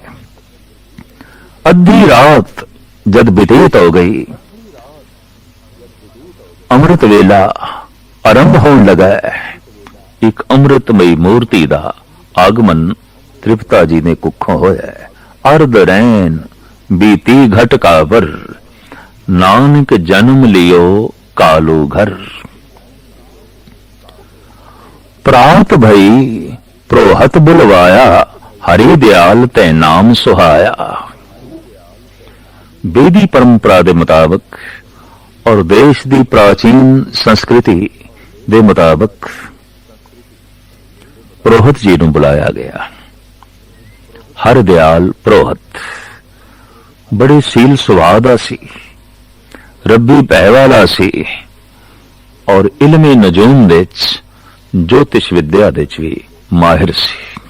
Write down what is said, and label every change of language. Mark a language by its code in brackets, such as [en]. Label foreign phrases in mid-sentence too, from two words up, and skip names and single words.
[pa] ਅੱਧੀ ਰਾਤ ਜਦ ਬਤੀਤ ਹੋ ਗਈ, [hi] अमृत वेला आरंभ होने लगा। [pa] ਇੱਕ ਅੰਮ੍ਰਿਤਮਈ ਮੂਰਤੀ ਦਾ ਆਗਮਨ ਤ੍ਰਿਪਤਾ ਜੀ ਨੇ ਕੁੱਖੋਂ ਹੋਇਆ। [bra] अर्ध रैन बीती घट कावर, नानक जन्म लियो कालू घर। प्रात भई प्रोहत बुलवाया, हरि दयाल तै नाम सुहाया। [hi] वेदी परंपरा के मुताबिक और देश की प्राचीन संस्कृति के मुताबिक पुरोहित जी नूं बुलाया गया। [pa] ਹਰ ਦਯਾਲ ਪੁਰੋਹਿਤ ਬੜੇ ਸੀਲ ਸੁਭਾਅ ਦਾ ਸੀ, ਰੱਬੀ ਭੈ ਵਾਲਾ ਸੀ, ਔਰ ਇਲਮੇ ਨਜੂਮ ਦੇ ਜੋਤਿਸ਼ ਵਿੱਦਿਆ ਦੇ ਭੀ ਮਾਹਿਰ ਸੀ।